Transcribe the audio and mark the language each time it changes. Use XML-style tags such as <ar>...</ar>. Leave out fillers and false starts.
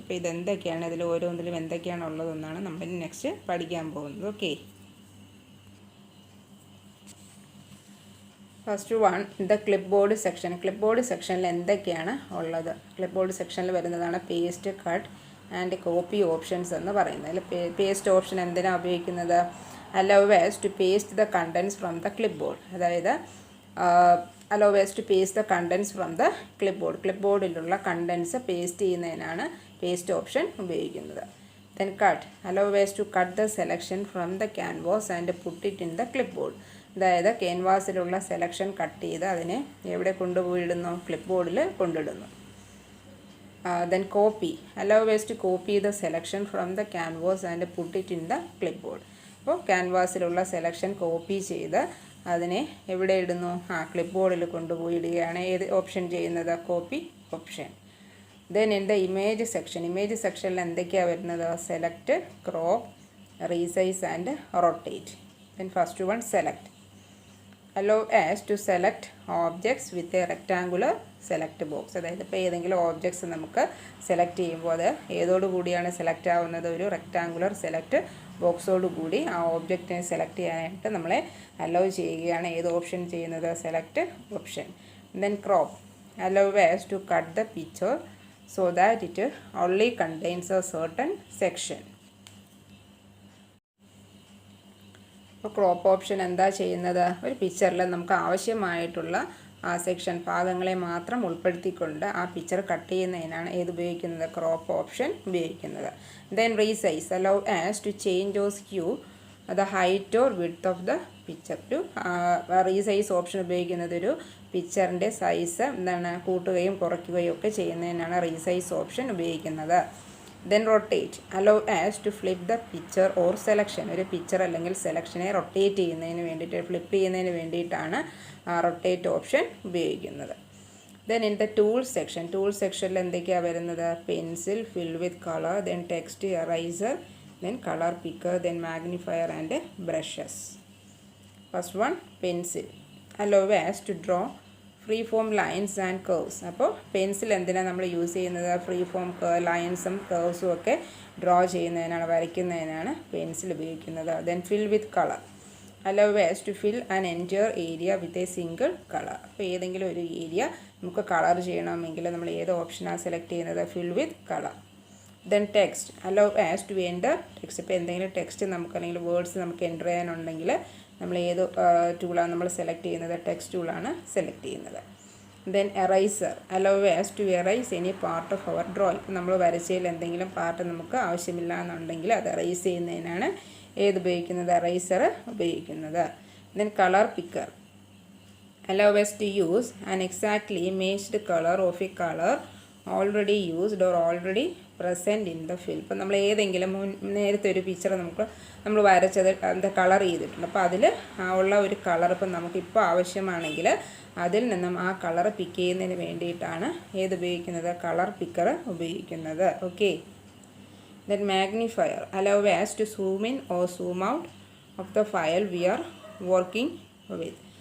<ml>അപ്പോൾ ഇതെന്തൊക്കെയാണ്, ഇതിൽ ഓരോന്നിലും എന്തൊക്കെയാണ് ഉള്ളതെന്നാണ് നമ്മൾ നെക്സ്റ്റ് പഠിക്കാൻ പോകുന്നത്. Okay.</ml> <en>First one the clipboard section.</en> <ml>Clip board സെക്ഷനിൽ എന്തൊക്കെയാണ് ഉള്ളത്? ക്ലിപ്പ് ബോർഡ് സെക്ഷനിൽ വരുന്നതാണ് paste, cut and copy options എന്ന് പറയുന്നത്. അതിൽ പേസ്റ്റ് ഓപ്ഷൻ എന്തിനാണ് ഉപയോഗിക്കുന്നത്?</ml> <en>allow us to paste the contents from the clipboard. അതായത് allow us to paste the contents from the clipboard.</en> <ml>ക്ലിപ്ബോർഡിലുള്ള contents paste ചെയ്യുന്നതിനാണ് പേസ്റ്റ് ഓപ്ഷൻ ഉപയോഗിക്കുന്നത്.</ml> <en>then cut. allow us to cut the selection from the canvas and put it in the clipboard.</en> <ml>അതായത് ക്യാൻവാസിലുള്ള selection cut ചെയ്ത് അതിനെ എവിടെ കൊണ്ടുപോയിടുന്നു? ക്ലിപ്ബോർഡിൽ കൊണ്ടിടുന്നു.</ml> <en>then copy. allow us to copy the selection from the canvas and put it in the clipboard.</en> <ml>അപ്പോൾ ക്യാൻവാസിലുള്ള selection copy ചെയ്ത് അതിനെ എവിടെ ഇടുന്നു? ക്ലിപ്ബോർഡിൽ കൊണ്ടുപോയി ഇടുകയാണ്. ഏത് ഓപ്ഷൻ ചെയ്യുന്നത്? Copy option.</ml> <en>Then in the image section.</en> <ml>Image സെക്ഷനിൽ എന്തൊക്കെയാണ് വരുന്നത്?</ml> <en>Select, crop, resize and rotate. Then first one select. allow us to select objects with a rectangular select box.</en> <ml>അതായത് ഇപ്പോൾ ഏതെങ്കിലും ഓബ്ജക്ട്സ് നമുക്ക് സെലക്ട് ചെയ്യുമ്പോൾ അത് ഏതോടുകൂടിയാണ് സെലക്ട് ആവുന്നത്? ഒരു റെക്റ്റാങ്കുലർ സെലക്ട് ബോക്സോട് കൂടി ആ ഓബ്ജക്റ്റിനെ സെലക്ട് ചെയ്യാനായിട്ട് നമ്മളെ അലോ ചെയ്യുകയാണ്. ഏത് ഓപ്ഷൻ ചെയ്യുന്നത്? Select option.</ml> <en>Then crop. allow us to cut the picture so that it only contains a certain section.</en> <ml>അപ്പോൾ ക്രോപ്പ് ഓപ്ഷൻ എന്താ ചെയ്യുന്നത്? ഒരു പിക്ചറിൽ നമുക്ക് ആവശ്യമായിട്ടുള്ള ആ സെക്ഷൻ ഭാഗങ്ങളെ മാത്രം ഉൾപ്പെടുത്തിക്കൊണ്ട് ആ പിക്ചർ കട്ട് ചെയ്യുന്നതിനാണ് ഏത് ഉപയോഗിക്കുന്നത്? ക്രോപ്പ് ഓപ്ഷൻ ഉപയോഗിക്കുന്നത്.</ml> <en>Then resize. allow us to change or skew the height or width of the picture.</en> <ml>ഒരു റീസൈസ് ഓപ്ഷൻ ഉപയോഗിക്കുന്നത് ഒരു പിക്ചറിൻ്റെ സൈസ് എന്താണ് കൂട്ടുകയും കുറയ്ക്കുകയും ഒക്കെ ചെയ്യുന്നതിനാണ് റീസൈസ് ഓപ്ഷൻ ഉപയോഗിക്കുന്നത്.</ml> <en>Then rotate. allow us to flip the picture or selection.</en> <ml>ഒരു പിക്ചർ അല്ലെങ്കിൽ സെലക്ഷനെ റൊട്ടേറ്റ് ചെയ്യുന്നതിന് വേണ്ടിയിട്ട്, ഫ്ലിപ്പ് ചെയ്യുന്നതിന് വേണ്ടിയിട്ടാണ് റൊട്ടേറ്റ് ഓപ്ഷൻ ഉപയോഗിക്കുന്നത്.</ml> <en>Then in the tool section.</en> <ml>Tool സെക്ഷനിൽ എന്തൊക്കെയാണ് വരുന്നത്?</ml> <en>Pencil, fill with colour, then text, eraser, then colour picker, then magnifier and brushes. First one pencil. allow us to draw free form lines and curves.</en> <ml>അപ്പോൾ pencil എന്തിനാണ് നമ്മൾ use ചെയ്യുന്നത്? Free form ലൈൻസും കേർവ്സും ഒക്കെ draw ചെയ്യുന്നതിനാണ്, വരയ്ക്കുന്നതിനാണ് pencil ഉപയോഗിക്കുന്നത്.</ml> <en>Then fill with colour. allow us to fill an entire area with a single color.</en> <ml>അപ്പോൾ ഏതെങ്കിലും ഒരു ഏരിയ നമുക്ക് കളർ ചെയ്യണമെങ്കിൽ നമ്മൾ ഏത് ഓപ്ഷനാണ് സെലക്ട് ചെയ്യുന്നത്?</ml> <en>Fill with colour. Then text. allow us to enter text.</en> <ml>ഇപ്പോൾ എന്തെങ്കിലും ടെക്സ്റ്റ് നമുക്ക് അല്ലെങ്കിൽ വേർഡ്സ് നമുക്ക് എൻ്റർ ചെയ്യാനുണ്ടെങ്കിൽ നമ്മൾ ഏത് ടൂളാണ് നമ്മൾ സെലക്ട് ചെയ്യുന്നത്? ടെക്സ്റ്റ് ടൂളാണ് സെലക്ട് ചെയ്യുന്നത്.</ml> <en>Then eraser. allow us to erase any part of our drawing.</en> <ml>ഇപ്പോൾ നമ്മൾ വരച്ചതിൽ എന്തെങ്കിലും പാർട്ട് നമുക്ക് ആവശ്യമില്ല എന്നുണ്ടെങ്കിൽ അത് എറൈസ് ചെയ്യുന്നതിനാണ് ഏത് ഉപയോഗിക്കുന്നത്? എറൈസർ ഉപയോഗിക്കുന്നത്.</ml> <en>Then colour picker. allow us to use an exactly matched color of a color already used or already present in the fill.</en> <ml>ഇപ്പോൾ നമ്മൾ ഏതെങ്കിലും നേരത്തെ ഒരു പിക്ചർ നമ്മൾ വരച്ചത് എന്താ കളർ ചെയ്തിട്ടുണ്ട്. അപ്പോൾ അതിൽ ഉള്ള ഒരു കളർ ഇപ്പം നമുക്കിപ്പോൾ ആവശ്യമാണെങ്കിൽ അതിൽ നിന്നും ആ കളർ പിക്ക് ചെയ്യുന്നതിന് വേണ്ടിയിട്ടാണ് ഏത് ഉപയോഗിക്കുന്നത്? കളർ പിക്കർ ഉപയോഗിക്കുന്നത്. Okay.</ml> <en>Then magnifier. allow us to zoom in or zoom out of the file we are working with.</en>